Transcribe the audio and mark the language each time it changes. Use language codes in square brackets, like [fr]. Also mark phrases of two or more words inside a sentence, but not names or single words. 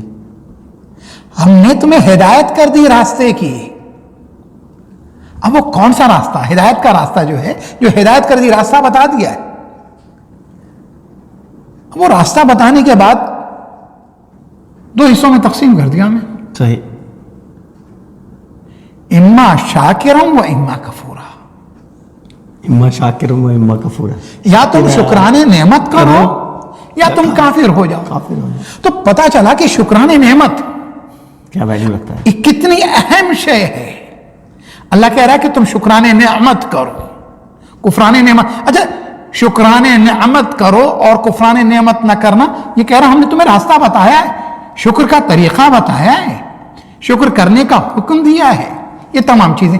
[ur] ہم نے تمہیں ہدایت کر دی راستے کی. اب وہ کون سا راستہ؟ ہدایت کا راستہ جو ہے، جو ہدایت کر دی، راستہ بتا دیا ہے. اب وہ راستہ بتانے کے بعد دو حصوں میں تقسیم کر دیا ہمیں، صحیح، [ar] اما شاکرم و اما کفورا. اما شاکرم و اما کفورا، [ur] یا تم شکران نعمت کرو یا تم کافر ہو جاؤ. کافر ہو جائے. تو پتا چلا کہ شکران نعمت کیا ویلیو رکھتا ہے؟ یہ کتنی اہم شے ہے. اللہ کہہ رہا ہے کہ تم شکران نعمت کرو، کفران نعمت. اچھا، شکران نعمت کرو اور کفران نعمت نہ کرنا، یہ کہہ رہا ہم نے تمہیں راستہ بتایا ہے، شکر کا طریقہ بتایا ہے، شکر کرنے کا حکم دیا ہے، یہ تمام چیزیں.